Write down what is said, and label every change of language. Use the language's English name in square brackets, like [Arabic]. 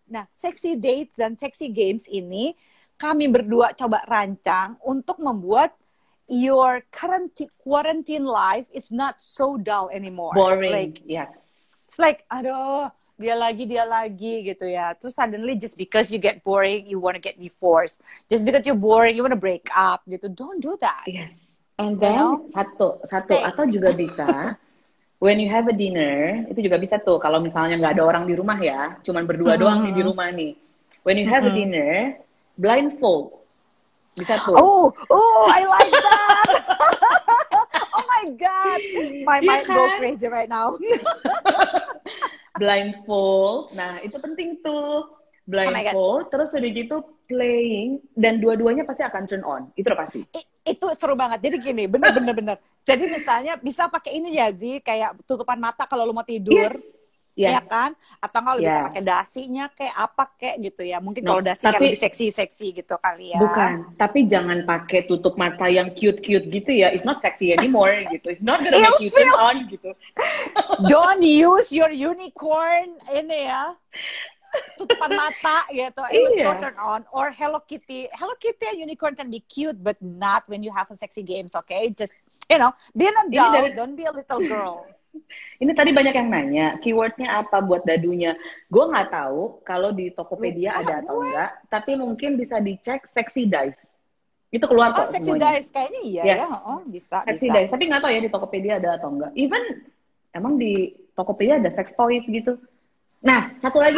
[Indonesian] Nah, [English] sexy dates [Indonesian] dan [English] sexy games [Indonesian] ini kami berdua coba rancang untuk membuat [English] your quarantine life is not so dull anymore. Boring, like, it's like, [Indonesian] aduh, dia lagi gitu ya. Terus [English] suddenly just because you get boring, you want to get divorced. Just because you're boring, you want to break up gitu. Don't do that. Yes. [Indonesian] And then satu atau juga bisa [English] when you have a dinner, [Indonesian] itu juga bisa tuh kalau misalnya nggak ada orang di rumah ya, cuman berdua doang nih di rumah nih. [English] When you have a dinner, blindfold. [Indonesian] Bisa tuh. [English] Oh, I like that. Oh my God. My mind go crazy right now. [Indonesian] Blindfold. Nah, itu penting tuh. Blindfold, terus udah gitu playing, dan dua-duanya pasti akan turn on. Itu udah pasti. Itu seru banget. Jadi gini, bener. Jadi misalnya bisa pakai ini ya, Zi, kayak tutupan mata kalau lu mau tidur. Ya kan? Atau kalau bisa pakai dasinya kayak apa kayak gitu ya. Mungkin kalau dasi kan lebih seksi gitu kali ya. Bukan, tapi jangan pakai tutup mata yang cute-cute gitu ya. [English] It's not sexy anymore gitu. It's not gonna make you turn on gitu. Don't use your unicorn [Indonesian] ini ya. Tutupan mata gitu. [English] It was so turn on. Or Hello Kitty and unicorn can be cute but not when you have a sexy games, okay? Just, be an adult, don't be a little girl. [Indonesian] Ini tadi banyak yang nanya, keywordnya apa buat dadunya. Gue nggak tahu kalau di Tokopedia ada atau enggak, tapi mungkin bisa dicek sexy dice. Itu keluar kok [English] sexy [Indonesian] semuanya. Dice kayaknya ya. Bisa. Sexy dice, tapi nggak tahu ya di Tokopedia ada atau enggak. Even emang di Tokopedia ada sex toys gitu. Nah, satu lagi